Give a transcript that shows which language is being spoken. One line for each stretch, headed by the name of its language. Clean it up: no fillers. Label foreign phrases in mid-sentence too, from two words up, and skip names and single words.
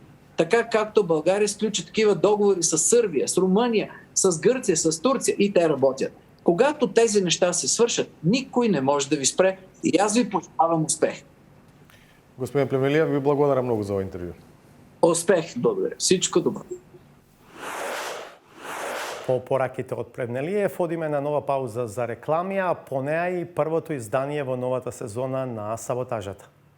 Bulgarian: Така както България сключи такива договори с Сърбия, с Румъния, с Гърция, с Турция и те работят. Когато тези неща се свършат, никой не може да ви спре и аз ви пожелавам успех. Господин Плевнелиев, ви благодаря много за това интервю. Успех, благодаря. Всичко добро.
Macedonian: По пораките од Плевнелиев одиме на нова пауза за реклами, а по неа и првото издание во новата сезона на Саботажата.